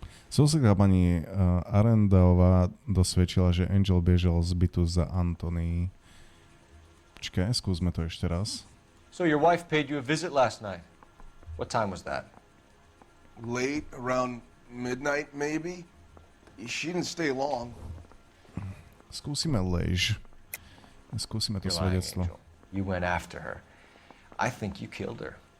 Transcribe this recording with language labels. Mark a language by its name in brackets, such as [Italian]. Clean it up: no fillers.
[Slovak] Susedská pani Arendaová dosvedčila, že Angel bežal z bytu za Antony. Počkaj, skúsme to ešte raz. [English] So your wife paid you a visit last night. What time was that? Late, around midnight, maybe? She didn't stay long. [Slovak] Skúsime lež. Skúsime to svedectvo. [English] You went after her. I think you killed her.